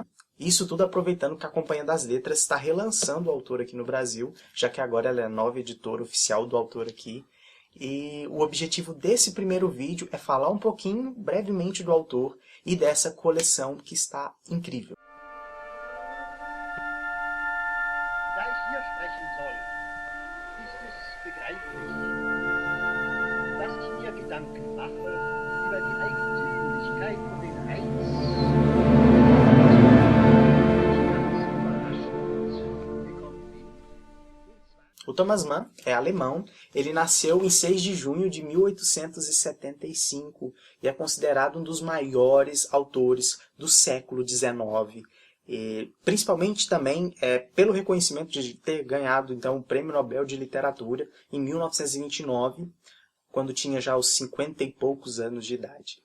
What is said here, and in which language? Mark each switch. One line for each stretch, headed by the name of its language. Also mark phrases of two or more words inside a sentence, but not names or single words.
Portuguese: Isso tudo aproveitando que a Companhia das Letras está relançando o autor aqui no Brasil, já que agora ela é a nova editora oficial do autor aqui. E o objetivo desse primeiro vídeo é falar um pouquinho, brevemente, do autor e dessa coleção que está incrível.
German: Da ich hier sprechen soll, ist es begreiflich, dass ich mir Gedanken mache über die Eigentümlichkeit und den Reiz,
Portuguese: O Thomas Mann é alemão, ele nasceu em 6 de junho de 1875 e é considerado um dos maiores autores do século XIX. Principalmente também pelo reconhecimento de ter ganhado então, o Prêmio Nobel de Literatura em 1929, quando tinha já os 50 e poucos anos de idade.